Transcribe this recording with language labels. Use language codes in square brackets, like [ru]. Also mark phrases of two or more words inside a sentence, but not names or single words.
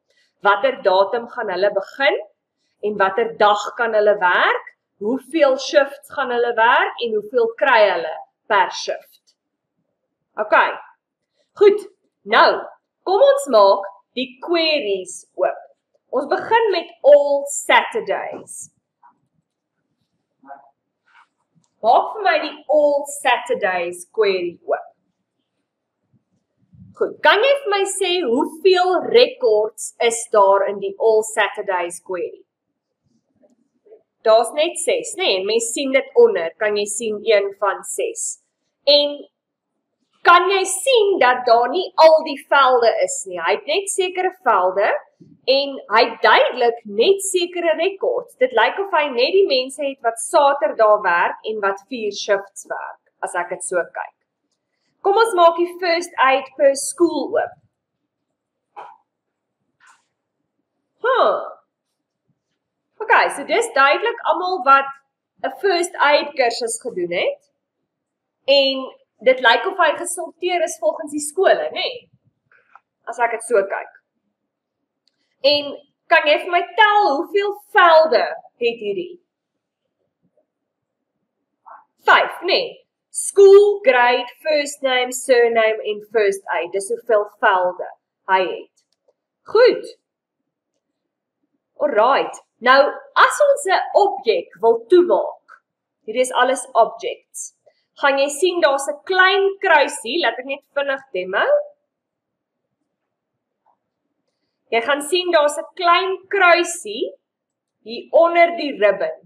[af] Watter datum gaan hulle begin en watter dag kan hulle werk, hoeveel shifts gaan hulle werk en hoeveel kry hulle per shift. Goed, nou, kom ons maak die queries oop. Ons begin met [en] all Saturdays. [af] Maak vir my die [en] all Saturdays [af] query oop. Goed, kan jy vir my sê hoeveel records is daar in die [en] all Saturdays [af] query? Daar's net 6, en mens sien dit onder, kan jy sien 1 van 6. En kan jy sien dat daar nie al die velde is nie, hy het net sekere velde, en hy het duidelik net sekere rekords. Dit lyk of hy net die mense het wat Saterdag werk en wat 4 shifts werk, as ek dit so kyk. Kom ons maak die [en] first aid per school [af] oop. So dis duidelik almal wat 'n [en] first aid [af] kursus gedoen het. En dit lyk of hy gesorteer is volgens die skole, as ek dit so kyk. En kan jy vir my tel hoeveel velde het hierdie? 5, [en] School, grade, first name, surname en first aid. [af] Dis hoeveel velde hy het. Goed. Alright. Nou, as ons 'n objek wil toemaak, hier is alles objects, gaan jy sien daar's 'n klein kruisie, laat ek net vinnig demo. Jy gaan sien daar's 'n klein kruisie hier onder die ribbon.